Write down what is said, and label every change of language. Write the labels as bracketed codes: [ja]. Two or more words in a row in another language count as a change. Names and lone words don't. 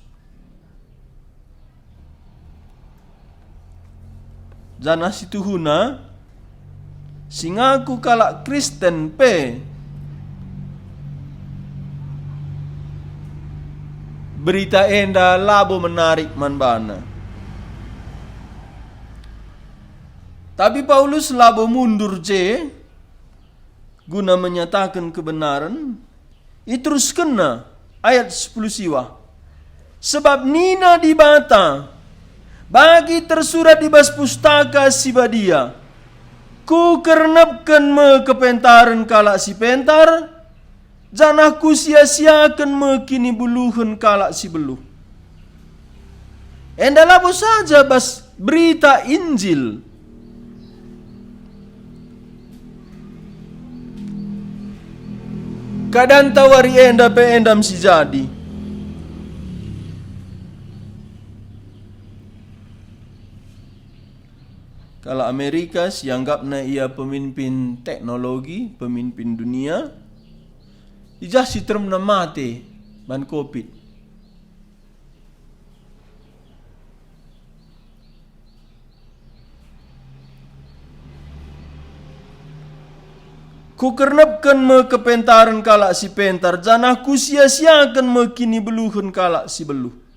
[btx] Jana situhuna singaku kalak Kristen pe berita enda labo menarik manbana. [id] Tapi Paulus labo mundur guna menyatakan kebenaran. [btx] Terus kena ayat 10 siwa. Sebab nina di bata bagi tersurat di bas pustaka si badia. Ku kernepkan me kepentaran kalak si pentar. Janah ku sia-siakan me kini buluhun kalak si beluh. Endalabo saja bas berita Injil. Kadang tawari enda pe endam si jadi. [id] Kalau Amerika sianggapna ia pemimpin teknologi, pemimpin dunia, [btx] ijah si termna mati ban COVID. Ku kernepkan me kepentaran kalak si pentar, janah ku sia-siakan me kini beluhun kalak si beluh.